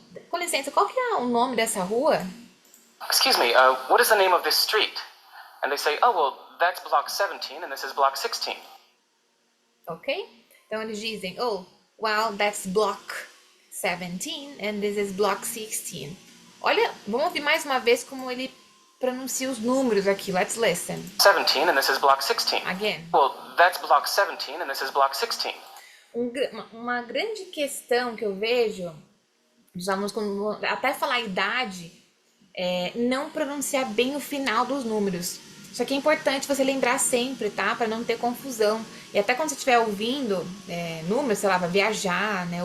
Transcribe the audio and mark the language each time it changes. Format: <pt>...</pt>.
<pt>Com licença, qual que é o nome dessa rua?</pt> <en>Excuse me, what is the name of this street? And they say, oh, well, that's block 17 and this is block 16. Ok?</en> <pt>Então eles dizem,</pt> <en>oh, well, that's block 17 and this is block 16.</en> <pt>Olha, vamos ouvir mais uma vez como ele pronuncia os números aqui.</pt> <en>Let's listen. 17 and this is block 16. Again. Well, that's block 17 and this is block 16.</en> <pt>Uma grande questão que eu vejo dos alunos, quando até falar a idade, é não pronunciar bem o final dos números. Isso aqui é importante você lembrar sempre, tá? Para não ter confusão. E até quando você estiver ouvindo números, sei lá, vai viajar, né?</pt>